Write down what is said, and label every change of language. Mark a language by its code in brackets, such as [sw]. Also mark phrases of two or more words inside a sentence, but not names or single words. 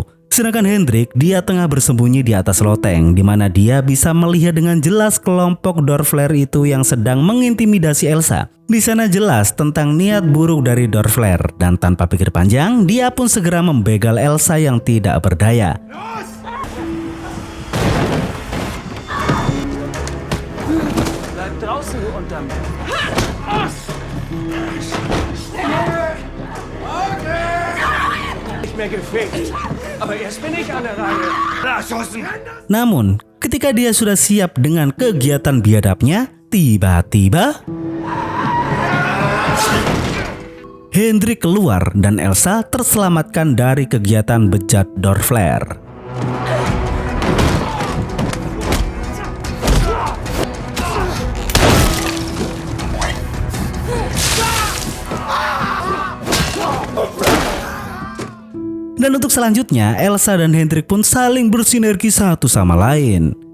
[id] Sedangkan Hendrik, dia tengah bersembunyi di atas loteng, di mana dia bisa melihat dengan jelas kelompok Dorfler itu yang sedang mengintimidasi Elsa. Di sana jelas tentang niat buruk dari Dorfler, dan tanpa pikir panjang, dia pun segera membegal Elsa yang tidak berdaya. [de] Bleib draußen, du Untermensch. Nicht mehr gefickt. Aber erst bin ich an der Reihe. Erschossen. [id] Namun, ketika dia sudah siap dengan kegiatan biadabnya, tiba-tiba Hendrik keluar dan Elsa terselamatkan dari kegiatan bejat Dorfler. Dan untuk selanjutnya, Elsa dan Hendrik pun saling bersinergi satu sama lain.